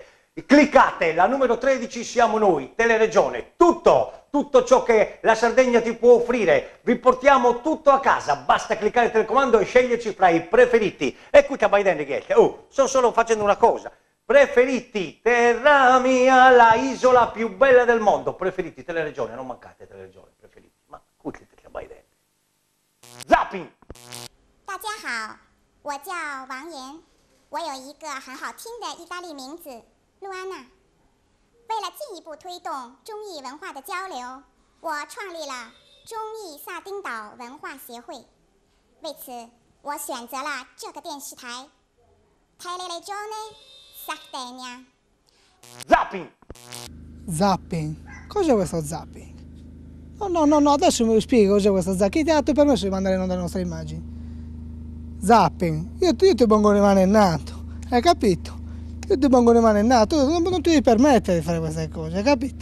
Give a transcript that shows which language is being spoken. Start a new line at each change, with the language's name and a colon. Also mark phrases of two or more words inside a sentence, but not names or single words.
Italian: Cliccate, la numero 13 siamo noi, Teleregione, tutto ciò che la Sardegna ti può offrire, vi portiamo tutto a casa, basta cliccare il telecomando e sceglierci fra i preferiti. E qui che vai dentro che sto solo facendo una cosa, preferiti, terra mia, la isola più bella del mondo, preferiti, Teleregione, non mancate Teleregione, preferiti, ma qui che vai dentro. Zapping!
Chinese: 大家好，我叫王岩，我有一个很好听的意大利名字露安娜。为了进一步推动中意文化的交流，我创立了中意萨丁岛文化协会。为此，我选择了这个电视台 Teleregione Sardegna。
Italian: Zapping! Zapping? Cos'è questo zapping? No, adesso me lo spiego cos'è questo zapping. Chi ti ha dato il permesso di mandare in onda le nostre immagini? Zapping? Io ti pongo le mani in nato, hai capito? Io ti pongo le mani in nato, non ti devi permettere di fare queste cose, hai capito?